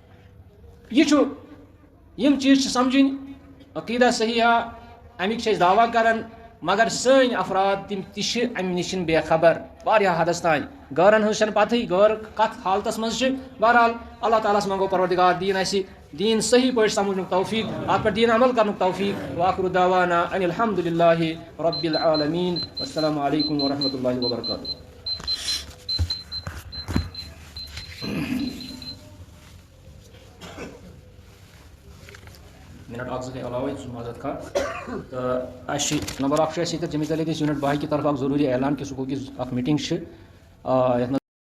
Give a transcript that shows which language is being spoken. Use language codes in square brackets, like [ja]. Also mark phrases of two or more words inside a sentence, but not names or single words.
[ks] یہِ چھُ یِم چیٖز چھِ سمجھٕنۍ عقیٖدہ صحیحہ امیِکۍ چھِ أسۍ دعوا کران مگر سٲنۍ افراد تِم تہِ چھِ امہِ نِش بے خبر واریاہ حدس تانۍ غٲرن ہٕنٛز چھنہٕ پتہٕے غٲر کتھ حالتس منٛز چھِ بہرحال اللہ تعالیٰ ہس منٛگو پروردگار دیٖن اَسہِ دیٖن صحیح پٲٹھۍ سمجھنُک توفیٖق اتھ پٮ۪ٹھ دیٖن عمل کرنُک توفیٖق [ar] وآخر دعوانا ان الحمد للہ رب العالمین والسلام علیکم ورحمۃ اللہ وبرکاتہ [ks] منٹ اکھ زٕ گٔے علاوے سُہ معذرت خواہ تہٕ اَسہِ چھِ نمبر اکھ چھُ اَسہِ ییٚتٮ۪تھ جمیٖع علی دِس یوٗنٹ باہہِ [ur] کی طرف [ks] اکھ ضروٗری اعلان کہِ سکوٗل کِس اکھ میٖٹنٛگ چھِ یتھ منٛز